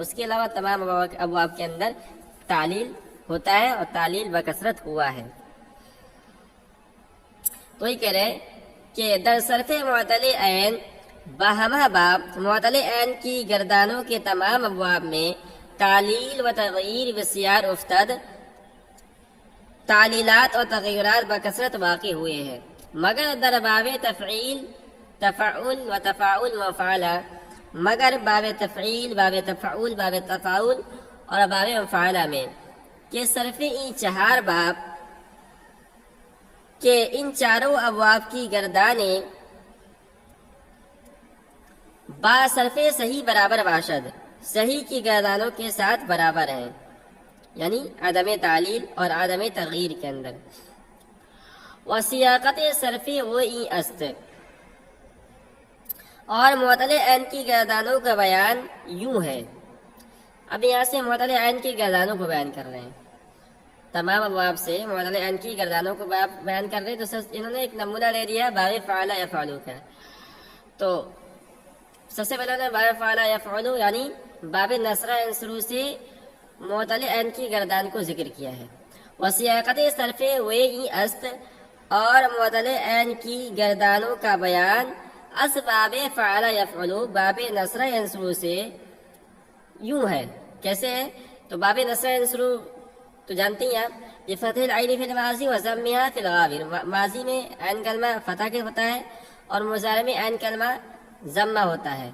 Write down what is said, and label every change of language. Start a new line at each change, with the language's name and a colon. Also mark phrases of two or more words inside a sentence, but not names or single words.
Urdu: اس کے علاوہ تمام ابواب کے اندر تعلیل ہوتا ہے، اور تعلیل بکثرت ہوا ہے۔ تو یہ کہہ رہے کہ
Persian: در صرف معطل عین بہمہ باب،
Urdu: معطل عین کی گردانوں کے تمام ابواب میں
Persian: تعلیل و تغیر و سیاق افتد،
Urdu: تعلیلات اور تغیرات بکثرت واقع ہوئے ہیں۔
Persian: مگر در باب تفعیل، تفعل و تفاعل مفعلہ،
Urdu: مگر باب تفعیل، باب تفعل، باب تفاعل اور باب مفعلہ میں کہ صرف ان 4 باب کہ ان چاروں ابواب کی گردانیں
Persian: با صرف صحیح برابر باشد،
Urdu: صحیح کی گردانوں کے ساتھ برابر ہیں، یعنی عدم تعلیل اور عدم تغییر کے اندر۔
Persian: وسیاقت صرف و این است،
Urdu: اور معطل عین کی گردانوں کا بیان یوں ہے۔ اب یہاں سے معطل عین کی گردانوں کو بیان کر رہے ہیں، تمام ابواب سے معطل عین کی گردانوں کو بیان کر رہے ہیں۔ تو انہوں نے ایک نمونہ لے دیا باب فعل یفعل کا۔ تو سب سے پہلے نے باب فعل یفعل یعنی باب نصرہ ینصرو سے معطل عین کی گردان کو ذکر کیا ہے۔
Persian: وسیاقت صرف و این است،
Urdu: اور معطل عین کی گردانوں کا بیان
Persian: از باب فعل یفعل،
Urdu: باب نصرہ ینصرو سے یوں ہے۔ کیسے ہے؟ تو باب نصرہ ینصرو تو جانتے ہیں آپ، یہ
Arabic: فتح العین فی الماضی و ضمها فی الغابر،
Urdu: ماضی میں عین کلمہ فتح کے ہوتا ہے اور مضارع میں عین کلمہ ضمہ ہوتا ہے۔